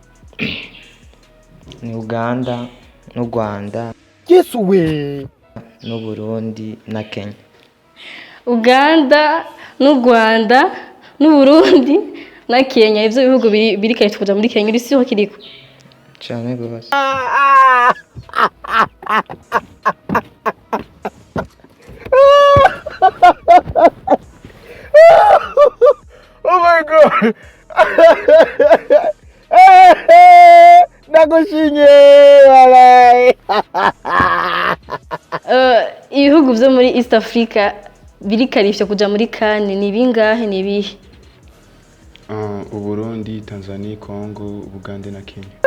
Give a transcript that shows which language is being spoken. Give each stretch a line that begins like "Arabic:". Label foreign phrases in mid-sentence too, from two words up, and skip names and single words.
Rundi: Ni Uganda, n'u Rwanda, Yesu we. n'u Burundi na Kenya. Uganda, n'u Rwanda, n'u Burundi na Kenya ivyo bihugu biri qualifié kuja muri Kenya isi ho kiriko. Cyane gose.
English: Oh my God.
Rundi: Nagushinye walai. Ibihugu byo muri East Africa biri qualifié kuja muri CAN ni bingahe ni bihe? Uburundi, Tanzania, Congo, Uganda na Kenya.